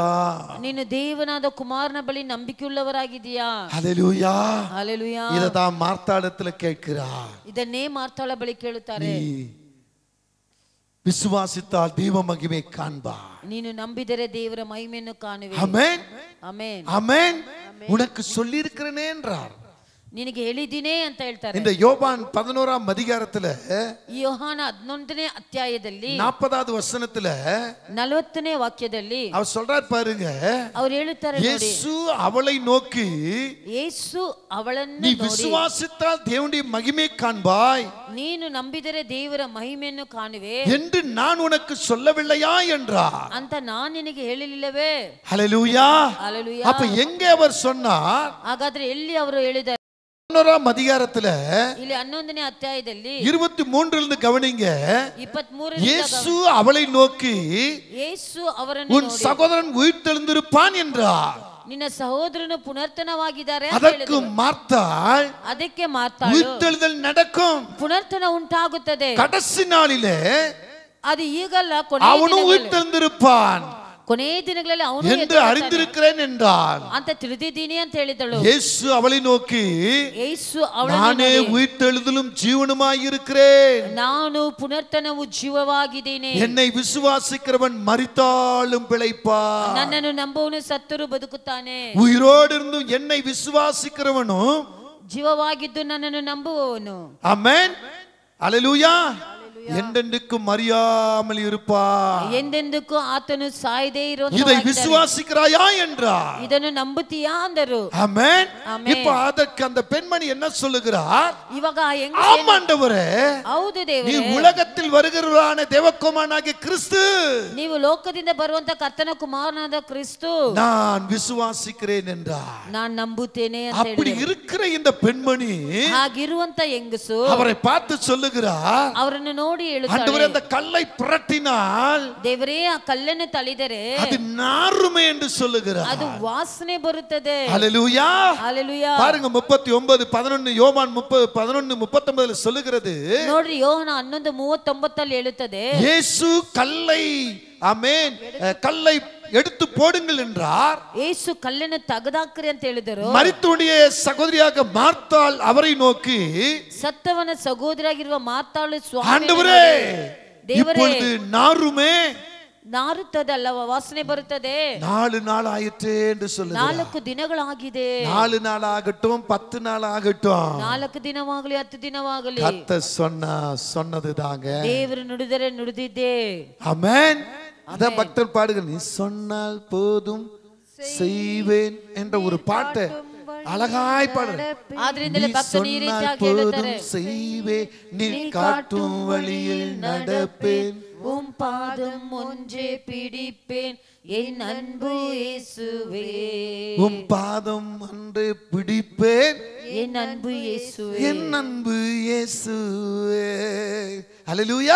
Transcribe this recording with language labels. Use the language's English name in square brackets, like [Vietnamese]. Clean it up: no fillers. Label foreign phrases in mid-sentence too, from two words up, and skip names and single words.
[Kannada] ನೀನು ದೇವನಾದ ಕುಮಾರನ ಬಳಿ ನಂಬಿಕೆಯುಳ್ಳವರಾಗಿದೀಯಾ? [Tamil] ஹல்லேலூயா. [Kannada] ಹಲ್ಲೆಲೂಯಾ. [Tamil] இததான் மார்த்தாளத்துல கேட்கிறா. [Kannada] ಇದನ್ನೇ ಮಾರ್ತಾಳ ಬಳಿ ಕೇಳುತ್ತಾರೆ. [Tamil] நீ விசுவாசித்தால் தெய்வ மகிமை காண்பா. [Kannada] ನೀನು ನಂಬಿದರೆ ದೇವರ ಮಹಿಮೆಯನ್ನು ಕಾಣುವೆ. [Tamil] ஆமென், [Kannada] ಆಮೆನ್. [Tamil] ஆமென். உனக்கு சொல்லி இருக்கிறேனே என்றார். [Kannada] ನಿನಗೆ ಹೇಳಿದಿನೇ ಅಂತ ಹೇಳ್ತಾರೆ. [Tamil] இந்த யோவான் 11ஆம் அதிகாரத்துல [Kannada] ಈ ಯೋಹಾನ 11ನೇ ಅಧ್ಯಾಯದಲ್ಲಿ [Tamil] 40வது வசனத்துல [Kannada] 40ನೇ ವಾಕ್ಯದಲ್ಲಿ [Tamil] அவர் சொல்றார் பாருங்க, [Kannada] ಅವರು ಹೇಳುತ್ತಾರೆ ನೋಡಿ, [Tamil] இயேசு அவளை நோக்கி, [Kannada] ಯೇಸು ಅವಳನ್ನು [Tamil] நீ [Kannada] ನೋಡಿ, [Tamil] விசுவாசித்தால் தேவனுடைய மகிமை காண்பாய் [Kannada] ನೀನು ನಂಬಿದರೆ ದೇವರ ಮಹಿಮೆಯನ್ನು ಕಾಣುವೆ [Tamil] என்று நான் உனக்கு சொல்லவில்லையா என்றார். [Kannada] ಅಂತ ನಾನು ನಿನಗೆ ಹೇಳಿಲ್ಲವೇ? [Tamil] ஹல்லேலூயா. [Kannada] ಹಲ್ಲೆಲೂಯಾ. [Tamil] அப்ப எங்க அவர் சொன்னார்? [Kannada] ಹಾಗಾದ್ರೆ ಎಲ್ಲಿ ಅವರು ಹೇಳಿದ್ದಾರೆ? [Tamil] 11ஆம் அதிகாரத்துல [Kannada] ಇಲ್ಲಿ 11ನೇ ಅಧ್ಯಾಯದಲ್ಲಿ [Tamil] 23லிருந்து கவனிங்க. [Kannada] 23 [Tamil] இயேசு அவளை நோக்கி, [Kannada] ಯೇಸು ಅವರನ್ನು [Tamil] உன் [Kannada] ನೋಡಿ, [Tamil] சகோதரன் உயிர்த்தெழுந்திருப்பான் என்றார். [Kannada] ನಿನ್ನ ಸಹೋದರನು ಪುನರ್ತನವಾಗಿದ್ದಾರೆ ಅಂತ [Tamil] அதற்கு [Kannada] ಹೇಳಿದರು. [Tamil] மார்த்தாள், [Kannada] ಅದಕ್ಕೆ ಮಾರ್ತಾಳು, [Tamil] உயிர்த்தெழுதல் நடக்கும், [Kannada] ಪುನರ್ತನ ಉಂಟಾಗುತ್ತದೆ, [Tamil] கடைசி நாளிலே [Kannada] ಅದು ಈಗಲ್ಲ, [Tamil] அவனும் உயிர்த்தெழுந்திருப்பான் [Kannada] ಕೊನೆ ದಿನಗಳಲ್ಲಿ ಅವನು [Tamil] என்று அறிந்திருக்கிறேன் என்றார். [Kannada] ಅಂತ ತಿಳಿದಿದ್ದೀನಿ ಅಂತ ಹೇಳಿದಳು. [Tamil] இயேசு அவளை நோக்கி, [Kannada] ಯೇಸು ಅವಳನ್ನು [Tamil] நானே [Kannada] ನೋಡಿ, [Tamil] உயிர்த்தெழுதலும் ஜீவனுமாய் இருக்கிறேன், [Kannada] ನಾನು ಪುನರ್ತನವು ಜೀವವಾಗಿದ್ದೇನೆ, [Tamil] என்னை விசுவாசிக்கிறவன் மரித்தாலும் பிழைப்பான், [Kannada] ನನ್ನನ್ನು ನಂಬುವನು ಸತ್ತರೂ ಬದುಕುತ್ತಾನೆ, [Tamil] உயிரோடு இருந்தும் என்னை விசுவாசிக்கிறவனும் [Kannada] ಜೀವವಾಗಿದ್ದು ನನ್ನನ್ನು ನಂಬುವವನು, [Tamil] ஆமென், அல்லேலூயா, என்றென்றைக்கும் மறியாமல் இருப்பான். [Kannada] ಎಂದೆಂದಕ್ಕೂ ಆತನು ಸಾಯದೇ [Tamil] இதை [Kannada] ಇರುವಂತ [Tamil] விசுவாசிக்கிறாயா என்றார். [Kannada] ಇದನ್ನು ನಂಬುತ್ತೀಯಾ ಅಂದರು. [Tamil] ஆமென். ஆமென். இப்ப அதற்கு அந்த பெண்மணி என்ன சொல்லுகிறார்? [Kannada] ಇವಾಗ [Tamil] ஆம் ஆண்டவரே, [Kannada] ಹೌದು [Tamil] நீ [Kannada] ದೇವರೇ, [Tamil] உலகத்தில் வருகிறவரான தேவகுமாரனாகிய கிறிஸ்து, [Kannada] ನೀವು ಲೋಕದಿಂದ ಬರುವಂತ ಕರ್ತನ ಕುಮಾರನಾದ ಕ್ರಿಸ್ತು [Tamil] நான் விசுவாசிக்கிறேன் என்றார். [Kannada] ನಾನ್ ನಂಬುತ್ತೇನೆ ಅಂತ [Tamil] அப்படி [Kannada] ಹೇಳಿದರು. [Tamil] இருக்கிற இந்த பெண்மணி [Kannada] ಹಾಗಿರುವಂತ ಹೆಂಗಸು [Tamil] அவரை பார்த்து சொல்லுகிறார், [Kannada] ಅವರನ್ನು ನೋಡಿ [Tamil] ஆண்டவரே, [Kannada] ಹೇಳುತ್ತಾಳೆ, [Tamil] அந்த கல்லை புரட்டினால் [Kannada] ದೇವರೇ ಆ ಕಲ್ಲನ್ನು ತಳಿದರೆ [Tamil] அது நாறுமே என்று சொல்லுகிறார். [Kannada] ಅದು ವಾಸನೆ ಬರುತ್ತದೆ. [Tamil] ஹல்லேலூயா. [Kannada] ಹಲ್ಲೆಲೂಯಾ. [Tamil] பாருங்க 39:11 யோவான் 11:39 சொல்லுகிறது, [Kannada] ನೋಡ್ರಿ, ಯೋಹನ 11:39 ಹೇಳುತ್ತದೆ, [Tamil] இயேசு கல்லை, ஆமென், கல்லை எடுத்து போடுங்கள் என்றார். [Kannada] ಯೇಸು ಕಲ್ಲನ್ನು ತೆಗೆದಾಕ್ರಿ ಅಂತ ಹೇಳಿದರು. [Tamil] மரித்தோடைய சகோதரியாக மார்த்தாள் அவரை நோக்கி, [Kannada] ಸತ್ತವನ ಸಹೋದರಿಯಾಗಿರುವ ಮಾರ್ತಾಳು, ಸ್ವಾಮಿ [Tamil] ஆண்டவரே, [Kannada] ದೇವರೇ, [Tamil] இப்பொழுது நாறுமே, [Kannada] ನಾರುತ್ತದಲ್ಲ, ವಾಸನೆ ಬರುತ್ತದೆ, [Tamil] 4 நாள் ஆயிற்றே என்று சொல்லுகிறார். [Kannada] 4 ದಿನಗಳಾಗಿದೆ. [Tamil] 4 நாள் ஆகட்டும், 10 நாள் ஆகட்டும், [Kannada] 4 ದಿನವಾಗಲಿ 10 ದಿನವಾಗಲಿ [Tamil] கர்த்தர் சொன்னதுதாங்க. [Kannada] ದೇವರು ನುಡಿದರೆ ನುಡಿದಿದ್ದೆ. [Tamil] ஆமென். அதான் பக்தர் பாடுங்க, நீ சொன்னால் போதும் செய்வேன் என்ற ஒரு பாட்டை அழகாய் பாடுற. [Kannada] ಆದ್ರಿಂದಲೇ ಭಕ್ತರು ಈ ರೀತಿಯಾಗಿ ಹೇಳುತ್ತಾರೆ, [Tamil] செய்வே, நீ காட்டும் வழியில் நடப்பேன், உம் பாதம் ஒன்றே பிடிப்பேன் என் அன்பு இயேசுவே. உம் பாதம் ஒன்றே பிடிப்பேன் என் அன்பு இயேசுவே. என் அன்பு இயேசுவே. ஹல்லேலூயா.